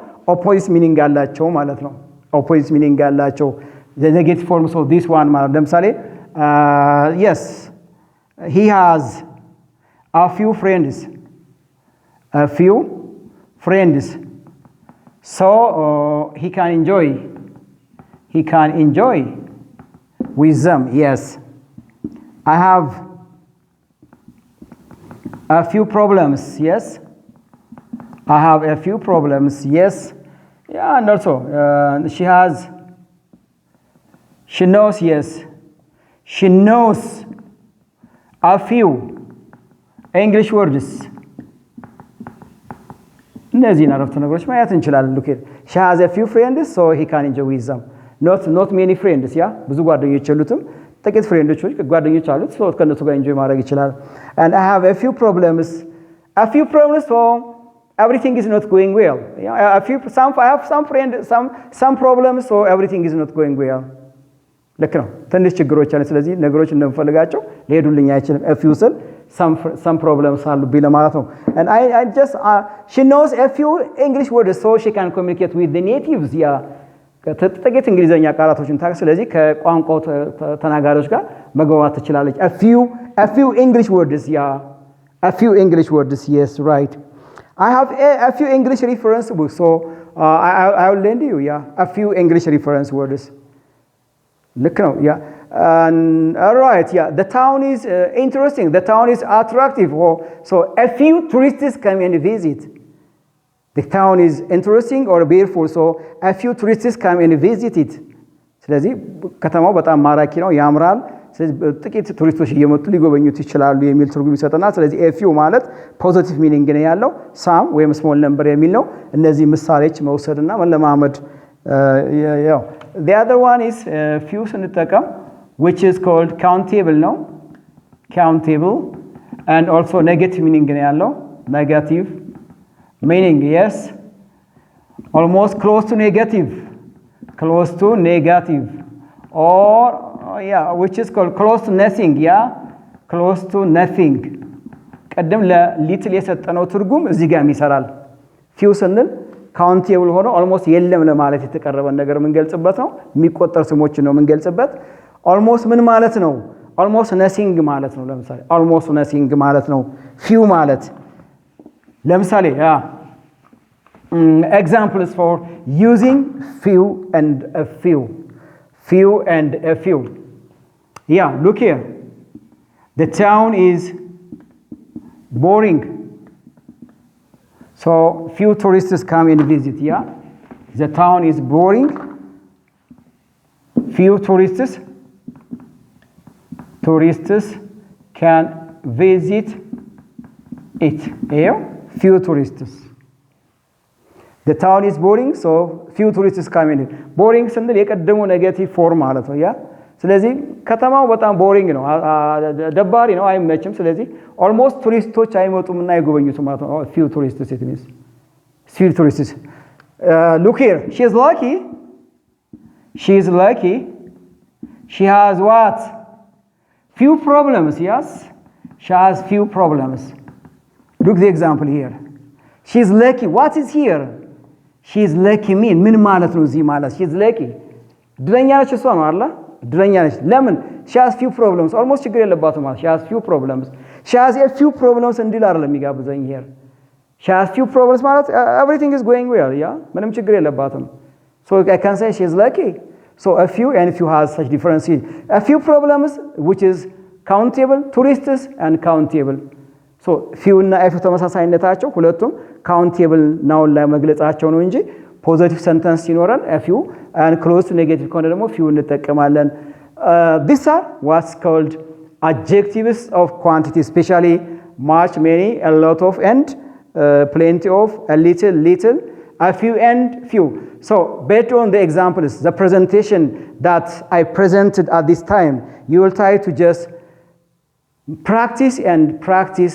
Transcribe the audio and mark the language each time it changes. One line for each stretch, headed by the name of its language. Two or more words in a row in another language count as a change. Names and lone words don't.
English: opposite meaning
Amharic: አላቸው ማለት ነው።
English: opposite meaning አላቸው። the negative forms of this one
Amharic: ማለት ለምሳሌ
English: yes, he has a few friends. So he can enjoy with them. Yes. I have a few problems. Yes. I have a few problems. Yes. Yeah, and also she knows. Yes. She knows a few English words.
Amharic: እነዚህን አረፍተ ነገሮች ማየት እንችላለን።
English: look here, she has a few friends so he can enjoy with them. not many friends.
Amharic: ያ ብዙ ጓደኞች የሉትም፣ ጥቂት ፍሬንዶች ጓደኞች አሉት። so ከነሱ ጋር enjoy ማድረግ ይችላል።
English: and I have a few problems so everything is not going well. I have some problems so everything is not going well.
Amharic: ልክ ነው። ትንሽ ችግሮች አሉ። ስለዚህ ነገሮች እንደምፈልጋቸው ሊሄዱልኝ አይችልም።
English: a few
Amharic: ስል
English: some problems
Amharic: አሉብኝ ለማለት ነው።
English: and I just she knows a few English words so she can communicate with the natives.
Amharic: ያ ጥቂት እንግሊዘኛ ቃላቶችን ታውቅ። ስለዚህ ከቋንቋው ተናጋሪዎች ጋር መግባባት ትችላለች።
English: a few English words. a few English words. Yes, right. I have a few English reference books so I will lend you a few English reference words.
Amharic: ልክ ነው።
English: all right. The town is interesting. The town is attractive. So a few tourists come and visit. The town is interesting or beautiful. So a few tourists come and visit it.
Amharic: ስለዚህ ከተማው በጣም ማራኪ ነው፣ ያምራል። ስለዚህ ጥቂት ቱሪስቶች እየመጡ ሊጎበኙት ይችላሉ የሚል ትርጉም ይሰጠናል። ስለዚህ a few ማለት
English: positive meaning
Amharic: ነው ያለው። some ወይም
English: small number
Amharic: የሚል ነው። እነዚህ ምሳሌዎች መውሰድና መለማመድ
English: the other one is few
Amharic: ስንጠቀም
English: which is called countable
Amharic: ነው።
English: countable and also negative meaning
Amharic: ነው ያለው።
English: negative meaning, yes, almost close to negative or which is called close to nothing. close to nothing
Amharic: ቀደም ለሊትል የሰጠነው ትርጉም እዚህ ጋርም ይሰራል። ፊው ስንል ካውንቴብል ሆኖ ኦልሞስት የለም ለማለት የተቀረበን ነገር የምንገልጽበት ነው። የሚቆጠር ስሞችን ነው የምንገልጽበት። ኦልሞስት ምን ማለት ነው?
English: almost nothing
Amharic: ማለት ነው። ለምሳሌ
English: almost nothing
Amharic: ማለት ነው ፊው ማለት። ለምሳሌ
English: examples for using few and a few. Few and a few. Yeah, look here. The town is boring. So few tourists come and visit, yeah? The town is boring. Few tourists can visit it. Yeah? Few tourists. The town is boring, so few tourists come in.
Amharic: Boring ስንል የቀደሙ
English: negative form
Amharic: ማለት ነው። ያ ስለዚህ ከተማው በጣም ቦሪንግ ነው፣ ደባሪ ነው፣ አይመችም። ስለዚህ ኦልሞስት ቱሪስቶች አይመጡም እና አይጎበኙትም ማለት ነው።
English: few tourists it means. Few tourists. Look here. She is lucky. She is lucky. She has what? Few problems, yes? She has few problems. Look the example here. She is lucky. What is here? She is lucky mean
Amharic: ምን ማለት ነው እዚህ ማለት?
English: She is lucky.
Amharic: ድለኛ ነች እሷ ነው አይደል? ድለኛ ነች። ለምን?
English: She has few problems. Almost
Amharic: ችግር የለባትም ማለት.
English: She has few problems. She has a few problems
Amharic: እንዲል አይደለም የሚጋብዘኝ
English: here. She has few problems ማለት everything is going well, yeah?
Amharic: ምንም ችግር የለባትም.
English: So I can say she is lucky. So a few and few has such differences. A few problems which is countable, tourists and countable. So few እና a few
Amharic: ተመሳሳይነታቸው ሁለቱም
English: countable ናውን
Amharic: ላይ መግለጻቸው ነው እንጂ
English: positive sentence ሲኖረን a few and close to negative
Amharic: ከሆነ ደግሞ
English: few እንጠቀማለን። These are what's called adjectives of quantity, especially much, many, a lot of, and plenty of, a little, little, a few, and few. So based on the examples, the presentation that I presented at this time, you will try to just practice and practice.